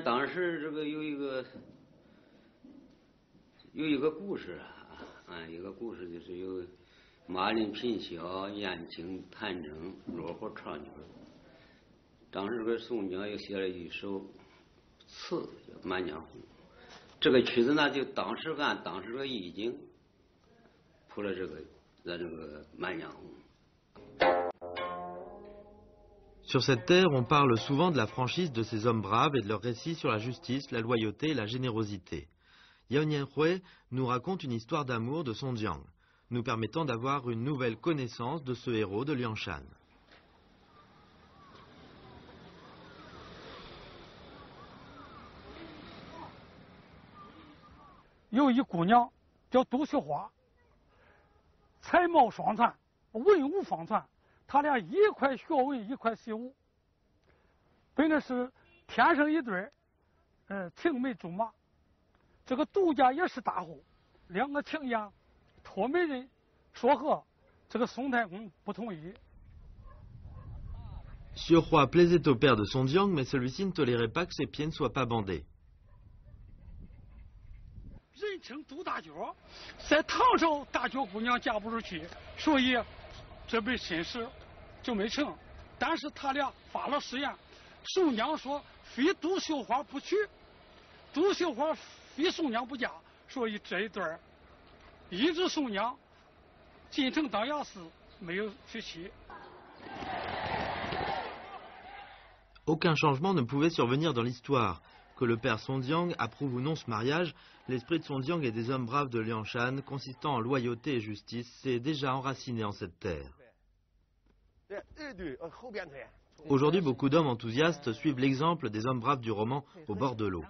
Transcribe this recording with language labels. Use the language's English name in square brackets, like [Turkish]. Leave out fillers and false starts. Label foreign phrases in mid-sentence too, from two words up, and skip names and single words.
[Chinese] 当时这个有一个故事一个故事就是有马林品孝、燕青弹筝、落火唱曲。当时这个宋江又写了一首词叫《满江红》，这个曲子呢就当时按当时的意境谱了这个《满江红》。 [French] Sur cette terre, on parle souvent de la franchise de ces hommes braves et de leurs récits sur la justice, la loyauté et la générosité. Yao Nianhui nous raconte une histoire d'amour de Song Jiang, nous permettant d'avoir une nouvelle connaissance de ce héros de Liangshan. [Chinese] 有一姑娘叫杜秀华，才貌双全，文武双全。他俩一块学文，一块习武，本来是天生一对青梅竹马。这个杜家也是大户，两个情言托媒人说和，这个宋太公不同意。 [French] Xiuhua plaisait au père de Song Jiang, mais celui-ci ne tolérait pas que ses pieds ne soient pas bandés. [Chinese] 人称杜大脚，在唐朝大脚姑娘嫁不出去，所以。这辈亲事就没成，但是他俩发了誓言，宋江说非杜秀华不娶，杜秀华非宋江不嫁，所以这一对儿一直宋江进城当衙司，没有娶妻。 [French] Aucun changement ne pouvait survenir dans l'histoire. Que le père Song Jiang approuve ou non ce mariage, l'esprit de Song Jiang et des hommes braves de Liangshan, consistant en loyauté et justice, s'est déjà enraciné en cette terre. Aujourd'hui, beaucoup d'hommes enthousiastes suivent l'exemple des hommes braves du roman au bord de l'eau.